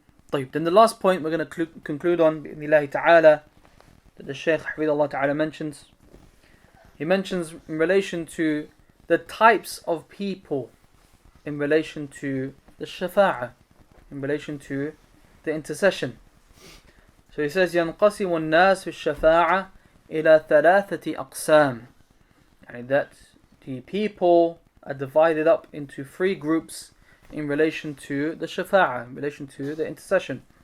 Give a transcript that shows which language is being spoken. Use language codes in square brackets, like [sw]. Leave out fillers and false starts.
[en] Then the last point we're going to conclude on, bi'idhnillahi ta'ala, that the Shaykh Hafidhullah Ta'ala mentions. He mentions in relation to the types of people in relation to the shafa'ah, in relation to the intercession. So he says, [ar] ينقسم الناس في الشفاعة إلى ثلاثة أقسام. [en] And that the people are divided up into three groups in relation to the shafa'ah, in relation to the intercession.